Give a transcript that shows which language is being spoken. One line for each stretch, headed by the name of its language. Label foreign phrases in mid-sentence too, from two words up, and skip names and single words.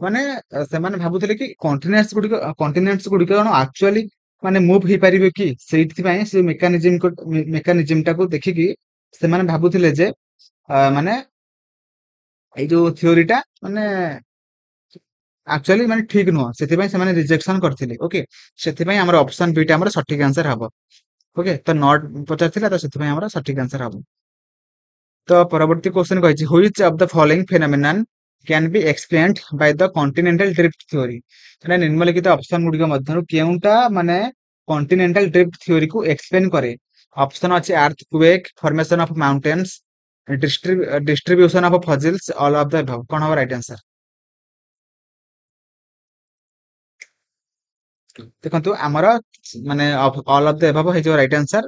Odia: ମାନେ ସେମାନେ ଭାବୁଥିଲେ କି କଣ୍ଟିନେଣ୍ଟସ୍ ଗୁଡିକ କଣ ଆକ୍ଚୁଆଲି ମାନେ ମୁଭ୍ ହେଇପାରିବେ କି ସେଇଥିପାଇଁ ସେ ମେକାନିଜିମ ଟାକୁ ଦେଖିକି ସେମାନେ ଭାବୁଥିଲେ ଯେ ମାନେ ଏଇ ଯୋଉ ଥିଓରିଟା ମାନେ ଆକ୍ଚୁଆଲି ମାନେ ଠିକ ନୁହଁ। ସେଥିପାଇଁ ସେମାନେ ରିଜେକ୍ସନ କରିଥିଲେ। ଓକେ, ସେଥିପାଇଁ ଆମର
English: option B
Odia: ଟା ଆମର ସଠିକ ଆନ୍ସର ହବ। ଓକେ, ତ ନଟ୍ ପଚାରିଥିଲା ତ ସେଥିପାଇଁ ଆମର ସଠିକ ଆନ୍ସର ହବ। ତ ପରବର୍ତ୍ତୀ କ୍ୱେଶ୍ଚନ କହିଛି
English: which of the following phenomenon can be explained by the continental drift theory।
Odia: ମାନେ ନିମ୍ନଲିଖିତ ଅପସନ ଗୁଡିକ ମଧ୍ୟରୁ କେଉଁଟା ମାନେ
English: continental drift
Odia: ଥିଓରିକୁ ଏକ୍ସପ୍ଲେନ କରେ।
English: ଅପସନ ଅଛି earthquake, formation of mountains, distribution of fossils, all of the above.
Odia: କଣ ହବ
English: right answer?
Odia: ଦେଖନ୍ତୁ ଆମର ମାନେ
English: all of the above
Odia: ହେଇଯିବ
English: right answer.